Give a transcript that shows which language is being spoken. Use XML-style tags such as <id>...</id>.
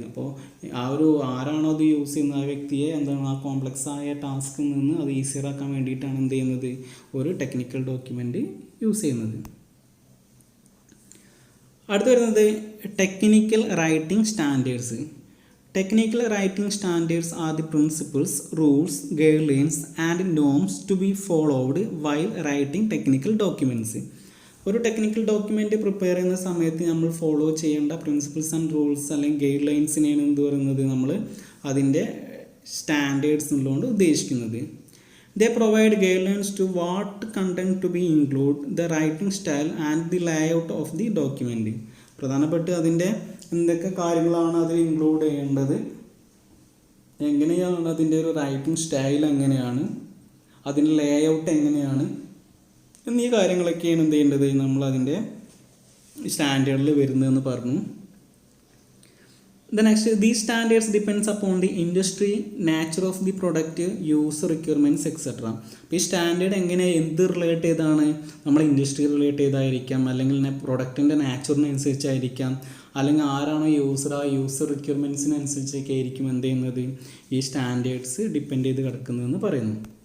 <ml>അപ്പോൾ ആരാണോ അത് യൂസ് ചെയ്യുന്നത് ആ വ്യക്തിയെ എന്താണ് ആ കോംപ്ലക്സ് ആയ ടാസ്കിൽ നിന്ന് അത് ഈസിയറാക്കാൻ വേണ്ടിയിട്ടാണ് എന്ത് ചെയ്യുന്നത് ഒരു ടെക്നിക്കൽ ഡോക്യുമെൻ്റ് യൂസ് ചെയ്യുന്നത്. അടുത്ത് വരുന്നത് technical writing standards.</ml> <en>Technical writing standards are the principles, rules, guidelines and norms to be followed while writing technical documents.</en> <ml>ഒരു ടെക്നിക്കൽ ഡോക്യുമെൻ്റ് പ്രിപ്പയർ ചെയ്യുന്ന സമയത്ത് നമ്മൾ ഫോളോ ചെയ്യേണ്ട പ്രിൻസിപ്പിൾസ് ആൻഡ് റൂൾസ് അല്ലെങ്കിൽ ഗൈഡ് ലൈൻസിനെയാണ് എന്ത് പറയുന്നത് നമ്മൾ അതിൻ്റെ സ്റ്റാൻഡേർഡ്സ് എന്നുള്ളതുകൊണ്ട് ഉദ്ദേശിക്കുന്നത്.</ml> <en>They provide guidelines to what content to be include, the writing style and the layout of the document.</en> <ml>പ്രധാനപ്പെട്ട് അതിൻ്റെ എന്തൊക്കെ കാര്യങ്ങളാണ് അതിൽ ഇൻക്ലൂഡ് ചെയ്യേണ്ടത്, എങ്ങനെയാണ് അതിൻ്റെ ഒരു റൈറ്റിംഗ് സ്റ്റൈൽ എങ്ങനെയാണ്, അതിൻ്റെ ലേഔട്ട് എങ്ങനെയാണ് എന്നീ കാര്യങ്ങളൊക്കെയാണ് എന്ത് ചെയ്യേണ്ടത് നമ്മൾ അതിൻ്റെ സ്റ്റാൻഡേർഡിൽ വരുന്നതെന്ന് പറഞ്ഞു.</ml> <en>The next, these standards depends upon the industry, nature of the product, user requirements etc.</en> <ml>അപ്പോൾ ഈ സ്റ്റാൻഡേർഡ് എങ്ങനെ എന്ത് റിലേറ്റ് ചെയ്താണ്, നമ്മൾ ഇൻഡസ്ട്രി റിലേറ്റ് ചെയ്തായിരിക്കാം, അല്ലെങ്കിൽ പ്രൊഡക്റ്റിൻ്റെ നാച്ചുറിനനുസരിച്ചായിരിക്കാം, അല്ലെങ്കിൽ ആരാണോ യൂസർ, ആ യൂസർ റിക്വയർമെൻറ്റ്സിനനുസരിച്ചൊക്കെ ആയിരിക്കും എന്ത് ചെയ്യുന്നത് ഈ സ്റ്റാൻഡേർഡ്സ് ഡിപ്പെൻഡ് ചെയ്ത് കിടക്കുന്നതെന്ന് പറയുന്നു.</ml>